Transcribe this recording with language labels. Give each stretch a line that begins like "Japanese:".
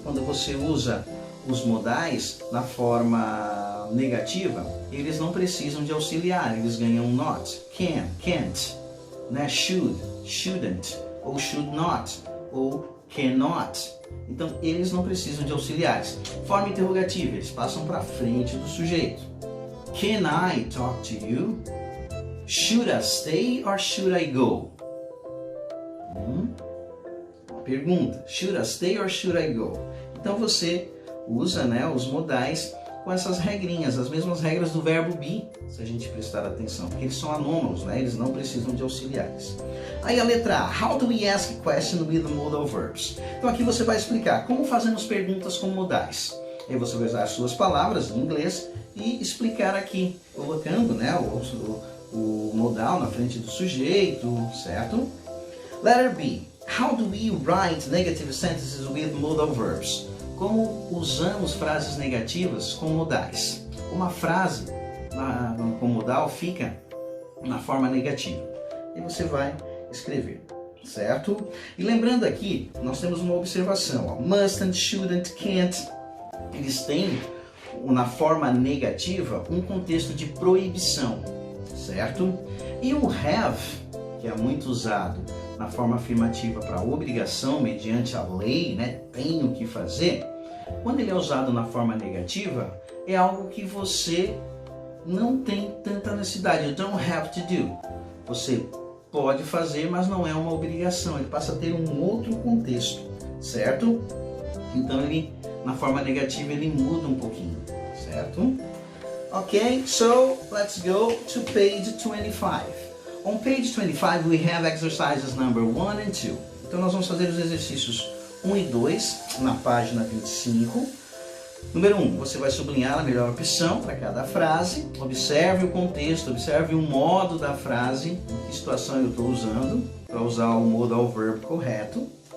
Portuguese: Quando você usa os modais na forma negativa, eles não precisam de auxiliar, eles ganham not, can, can't, né?
English: Should, shouldn't, ou should not, ou cannot.
Portuguese: Então, eles não precisam de auxiliares. Forma interrogativa, eles passam para frente do sujeito.
English: Can I talk to you? Should I stay or should I go?
Portuguese: Uma pergunta.
English: Should I stay or should I go?
Portuguese: Então você usa, né, os modais com essas regrinhas, as mesmas regras do verbo be, se a gente prestar atenção, porque eles são anômalos, né? Eles não precisam de auxiliares. Aí a letra A.
English: How do we ask question with modal verbs?
Portuguese: Então aqui você vai explicar como fazemos perguntas com modais. Aí você vai usar as suas palavras em inglês e explicar aqui, colocando, né, o modal na frente do sujeito, certo?
English: Letter B. How do we write negative sentences with modal verbs?
Portuguese: Como usamos frases negativas com modais? Uma frase com modal fica na forma negativa. E você vai escrever, certo? E lembrando aqui, nós temos uma observação. Ó, mustn't, shouldn't, can't. Eles têm, na forma negativa, um contexto de proibição, certo? E o have, que é muito usado na forma afirmativa para obrigação, mediante a lei, né? Tenho que fazer. Quando ele é usado na forma negativa, é algo que você não tem tanta necessidade.
English: You don't have to do.
Portuguese: Você pode fazer, mas não é uma obrigação. Ele passa a ter um outro contexto, certo? Então ele, na forma negativa, ele muda um pouquinho, certo?
English: Ok, so let's go to page 25. On page 25 we have exercises number 1 and 2.
Portuguese: Então nós vamos fazer os exercícios 1 e 2 na página 25. Número 1, você vai sublinhar a melhor opção para cada frase. Observe o contexto, observe o modo da frase, em que situação eu estou usando, para usar o modal verb correto.